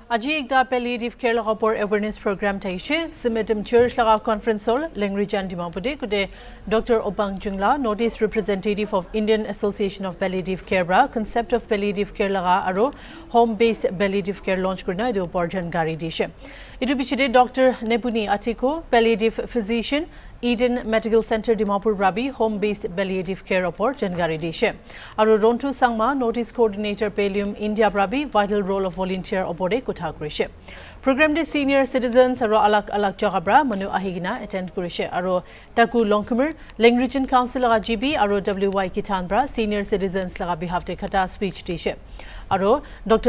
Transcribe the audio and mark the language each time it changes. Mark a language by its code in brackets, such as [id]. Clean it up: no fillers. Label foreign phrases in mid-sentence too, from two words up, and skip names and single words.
[nag] Aji ekda [en] palliative care [nag] laga por [en] awareness program [nag] taishe Simitim Church laga [en] conference hall [nag] Lengrijan Dimapudi kude Dr. Obang Jungla notice representative of Indian Association of Palliative Care bra [en] concept of palliative care [nag] laga aro [en] home based palliative care [nag] launch kurna idu por jankari dishe idu bichide Dr. Nebuni Atiko [en] palliative physician [nag] Eden Medical Center Dimapur Rabi [en] home based palliative care report [nag] jankari dishe aro Rontu Sangma notice coordinator Pallium India Rabi [en] vital role of volunteer [nag] opode kutha kurishe program de [en] senior citizens [nag] aro alak jagabra manu ahigina attend kurishe aro taku longkumur Lengrijan Council laga GB aro WY Kitan bra [en] senior citizens [nag] laga behalf de khata speech dishe aro Dr.